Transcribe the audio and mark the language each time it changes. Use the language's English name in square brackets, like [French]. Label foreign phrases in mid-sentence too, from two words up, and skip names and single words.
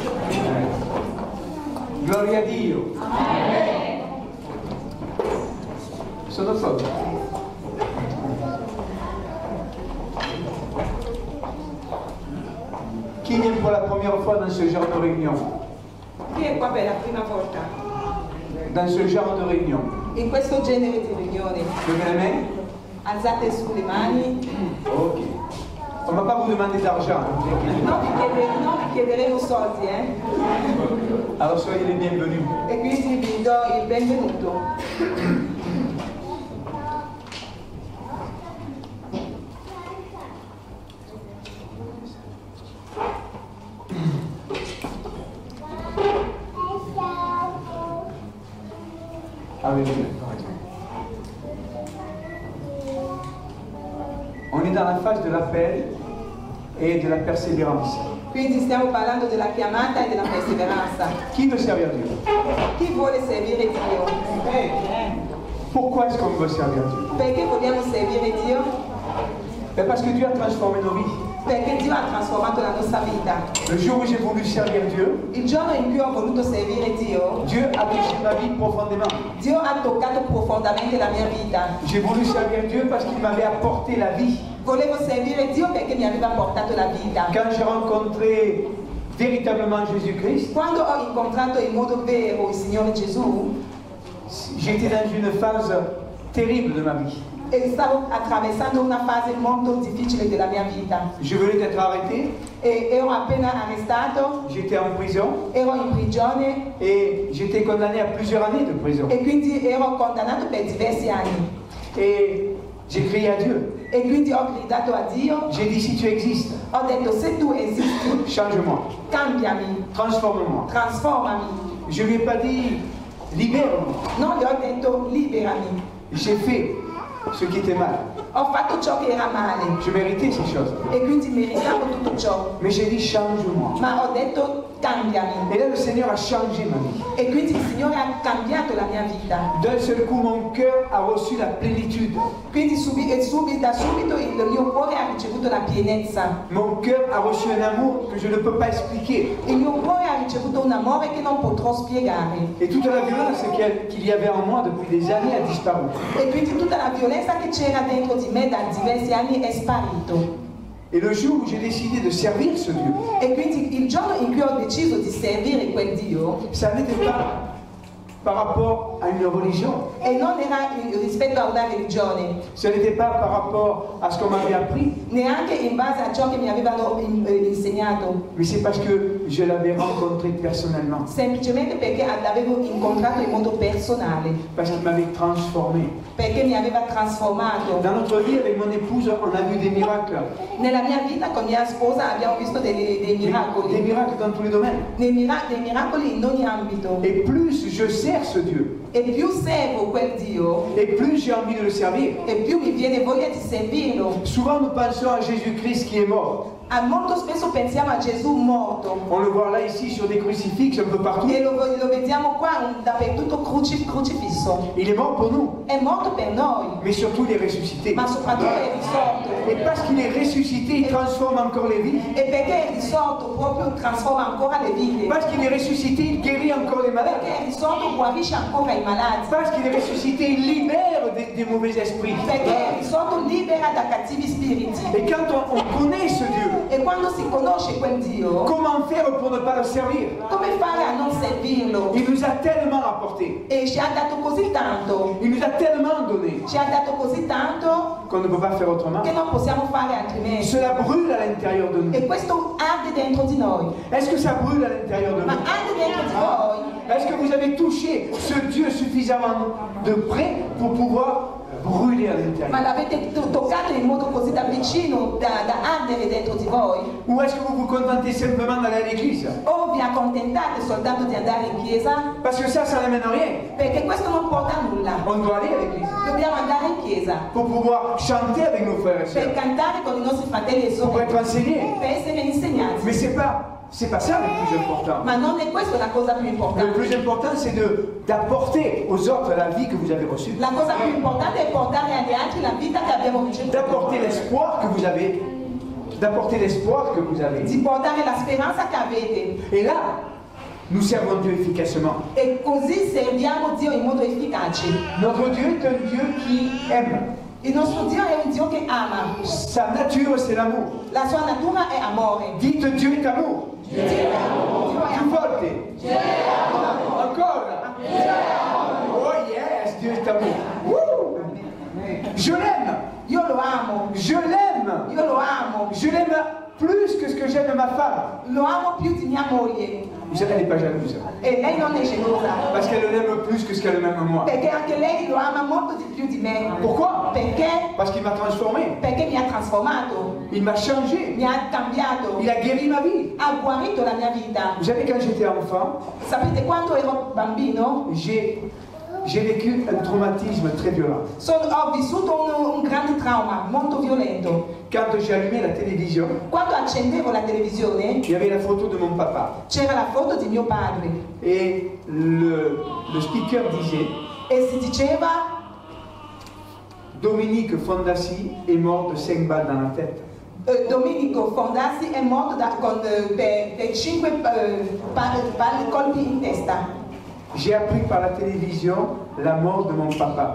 [Italian] Gloria a Dio. Sono sotto. [French] Chi vient pour la première fois dans ce genre de réunion? [Italian] Chi è qua per la prima volta? [French] Dans ce genre de réunion. [Italian] In questo genere di riunioni? [French] Levez les mains. [Italian] Alzate su le mani. Ok. [French] On ne va pas vous demander d'argent. [Italian] Non vi chiederemo soldi, [French] Alors soyez les bienvenus. [Italian] E quindi vi do il benvenuto. Alléluia. [French] On est dans la phase de l'appel et de la persévérance. [Italian] Quindi stiamo parlando della chiamata e della perseveranza. [French] Qui veut servir Dieu? [Italian] Chi vuole servire Dio? [French] Pourquoi est-ce qu'on veut servir Dieu? [Italian] Perché vogliamo servire Dio? [French] Ben parce que Dieu a transformé nos vies. [Italian] Perché Dio ha trasformato la nostra vita. [French] Le jour où j'ai voulu servir Dieu, [Italian] Il giorno in cui ho voluto servire Dio, [French] Dieu a touché ma vie profondément. [Italian] Dio ha toccato profondamente la mia vita. [French] J'ai voulu servir Dieu parce qu'il m'avait apporté la vie. [Italian] Volevo servire Dio perché mi aveva portato la vita. [French] Quand j'ai rencontré véritablement Jésus-Christ, [Italian] Quando ho incontrato in modo vero il Signore Gesù, [French] j'étais dans une phase terrible de ma vie. [Italian] e stavo attraversando una fase molto difficile della mia vita. [French] Je venais d'être arrêté, [Italian] E ero appena arrestato, [French] j'étais en prison [Italian] ero in prigione [French] et j'étais condamné à plusieurs années de prison. [Italian] e quindi ero condannato per diversi anni. [French] Et j'ai crié à Dieu. [Italian] E quindi ho gridato a Dio, [French] J'ai dit, si tu existes, [Italian] ho detto se tu esisti, [French] change-moi, [Italian] cambiami, [French] transforme-moi. [Italian] trasformami. [French] Je ne lui ai pas dit, libère-moi. [Italian] Non gli ho detto liberami. [French] J'ai fait ce qui était mal. [Italian] Ho fatto ciò che era male [French] Je méritais ces choses. [Italian] e quindi meritavo tutto ciò. [French] Mais j'ai dit, change-moi. [Italian] Ma ho detto cambiami. [French] Et là, le Seigneur a changé ma vie. [Italian] E quindi il Signore ha cambiato la mia vita. [French] D'un seul coup, mon cœur a reçu la plénitude. [Italian] Quindi da subito il mio cuore ha ricevuto la pienezza. [French] Mon cœur a reçu un amour que je ne peux pas expliquer. [Italian] Il mio cuore ha ricevuto un amore che non potrò spiegare. [French] Et toute la violence qu'il y avait en moi depuis des années a disparu. [Italian] E quindi tutta la violenza che c'era dentro di me da diversi anni è sparito. [French] Et le jour où j'ai décidé de servir ce Dieu, [Italian] E quindi il giorno in cui ho deciso di servire quel Dio, [French] ça n'était pas par rapport à une religion. [Italian] e non era rispetto a una religione, [French] Ce n'était pas par rapport à ce qu'on m'avait appris, [Italian] neanche in base a ciò che mi avevano insegnato, [French] mais c'est parce que je l'avais rencontré personnellement, [Italian] semplicemente perché l'avevo incontrato in modo personale, [French] parce qu'il m'avait transformé. [Italian] perché mi aveva trasformato. [French] Dans notre vie avec mon épouse, on a vu des miracles. [Italian] Nella mia vita con mia sposa abbiamo visto dei [French] Des [Italian] miracoli, [French] miracles dans tous les domaines. [Italian] dei miracoli in ogni ambito. [French] Et plus je sers ce Dieu, [Italian] E più servo quel Dio, [French] et plus j'ai envie de le servir. [Italian] e più mi viene voglia di servirlo. [French] Souvent nous pensons à Jésus-Christ qui est mort. [Italian] Molto spesso pensiamo a Gesù morto. [French] On le voit là ici sur des crucifixes un peu partout. [Italian] E lo vediamo qua dappertutto crocifisso. [French] Il est mort pour nous, [Italian] È morto per noi, [French] mais surtout il est ressuscité. [Italian] ma soprattutto è risorto. [French] Et parce qu'il est ressuscité, il transforme encore les vies. [Italian] E perché è risorto proprio trasforma ancora le vite. [French] Parce qu'il est ressuscité, il guérit encore les malades. [Italian] Perché è risorto guarisce ancora i malati. [French] Parce qu'il est ressuscité, il libère des mauvais esprits. [Italian] Perché è risorto libera da cattivi spiriti. [French] Et quand on connaît ce Dieu, [Italian] E quando si conosce quel Dio, [French] comment faire pour ne pas le servir? [Italian] come fare a non servirlo? [French] Il nous a tellement apporté, [Italian] E ci ha dato così tanto, [French] il nous a tellement donné [Italian] ci ha dato così tanto [French] qu'on ne peut pas faire autrement. [Italian] che non possiamo fare altrimenti. [French] Cela brûle à l'intérieur de nous. [Italian] E questo arde dentro di noi. [French] Est-ce que ça brûle à l'intérieur de [Italian] Ma [French] nous? [Italian] arde dentro di voi. [French] Est-ce que vous avez touché ce Dieu suffisamment de près pour pouvoir brûler à [Italian] Ma [French] l'intérieur? [Italian] l'avete toccato in modo così da cuoricino da ardere dentro di voi? [French] Ou est-ce que vous vous contentez simplement d'aller à l'église? [Italian] O vi accontentate soltanto di andare in chiesa? [French] Parce que ça n'amène rien. [Italian] Perché questo non porta a nulla. [French] On doit aller à l'église [Italian] Dobbiamo andare in chiesa [French] pour pouvoir chanter avec nos frères et [Italian] per [French] sœurs, [Italian] cantare con i nostri fratelli e [French] pour [Italian] sorelle, [French] être enseignés. [Italian] per essere insegnati. [French] Mais c'est pas ça le plus important. [Italian] Ma non è questa la cosa più [French] Le [Italian] importante. [French] plus important, c'est d'apporter aux autres la vie que vous avez reçue, [Italian] La cosa più importante è portare agli altri la vita che abbiamo ricevuto, [French] d'apporter l'espoir que vous avez, d'apporter l'espoir que vous avez. [Italian] di portare la speranza che avete. [French] Et là, nous servons Dieu efficacement. [Italian] E così serviamo Dio in modo efficace. [French] Notre Dieu est un Dieu qui aime. [Italian] Il nostro Dio è un Dio che ama. [French] Sa nature, c'est l'amour. [Italian] La sua natura è amore. [French] Dites Dieu est amour. [Italian] Dio è amore. Più forte. Ancora. [English] Oh yes, [French] Dieu est amour. Wouh. Je l'aime. [Italian] Io lo amo. [French] Je l'aime. [Italian] Io lo amo. [French] Je l'aime plus que ce que j'aime ma femme. [Italian] Lo amo più di mia moglie. [French] Vous savez, elle n'est pas jalouse. [Italian] E lei non è gelosa. [French] Parce qu'elle l'aime plus que ce qu'elle m'aime moi. [Italian] Perché anche lei lo ama molto di più di me. [French] Pourquoi? [Italian] Perché? [French] Parce qu'il m'a transformé. [Italian] Perché mi ha trasformato. [French] Il m'a changé. [Italian] Mi ha cambiato. [French] Il a guéri ma vie. [Italian] Ha guarito la mia vita. [French] Vous savez, quand j'étais enfant, [Italian] Sapete quando ero bambino? [French] j'ai vécu un traumatisme très violent. [Italian] Ho vissuto un grande trauma, molto violento. [French] Quand j'ai allumé la télévision, [Italian] Quando accendevo la televisione [French] il y avait la photo de mon papa. [Italian] c'era la foto di mio padre [French] Et le speaker disait, [Italian] e si diceva [French] Dominique Fondassi est mort de 5 balles dans la tête. [Italian] Domenico Fondassi è morto per 5 colpi in testa. [French] J'ai appris par la télévision la mort de mon papa.